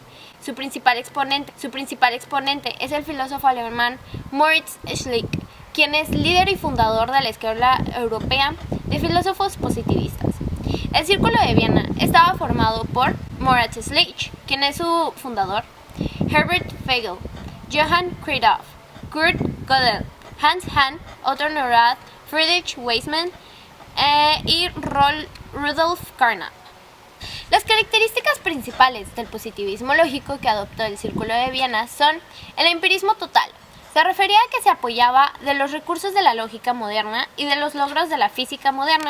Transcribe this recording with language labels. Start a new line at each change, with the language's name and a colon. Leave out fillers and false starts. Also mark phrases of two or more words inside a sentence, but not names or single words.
Spanish: Su principal exponente es el filósofo alemán Moritz Schlick, quien es líder y fundador de la Escuela Europea de Filósofos Positivistas. El Círculo de Viena estaba formado por Moritz Schlick, quien es su fundador, Herbert Hegel, Johann Christoph, Kurt Gödel, Hans Hahn, Otto Neurath, Friedrich Waismann y Rudolf Carnap. Las características principales del positivismo lógico que adoptó el Círculo de Viena son el empirismo total. Se refería a que se apoyaba de los recursos de la lógica moderna y de los logros de la física moderna.